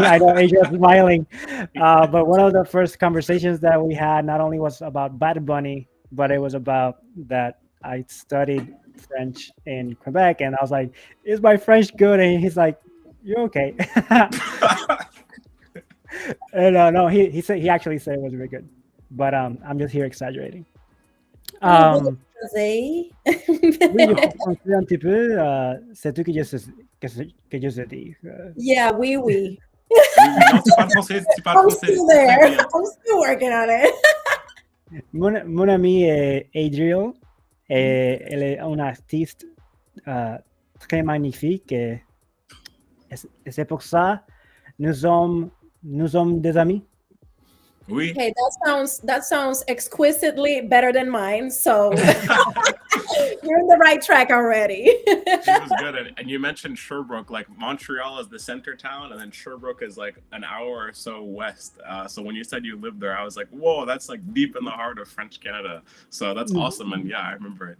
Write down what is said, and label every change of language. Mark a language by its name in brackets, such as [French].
[English] I know Adriel's smiling. But one of the first conversations that we had not only was about Bad Bunny, but it was about that I studied French in Quebec. And I was like, is my French good? And he's like, you're okay. And no, he actually said it was really good. But I'm just here exaggerating. [French] Oui, Oui, je comprends un petit peu. C'est tout que je sais dire. Yeah, oui, oui. Non, tu parles français, tu parles [English] I'm [French] français. [English] still there. I'm still working on it. [French] Mon ami est Adriel. Et elle est une artiste très magnifique. Et c'est pour ça nous sommes des amis. Oui. [English] Okay, that sounds exquisitely better than mine. So you're in the right track already. It was good. And you mentioned Sherbrooke. Like Montreal is the center town, and then Sherbrooke is like an hour or so west. So when you said you lived there, I was like, whoa, that's like deep in the heart of French Canada. So that's awesome. And yeah, I remember it.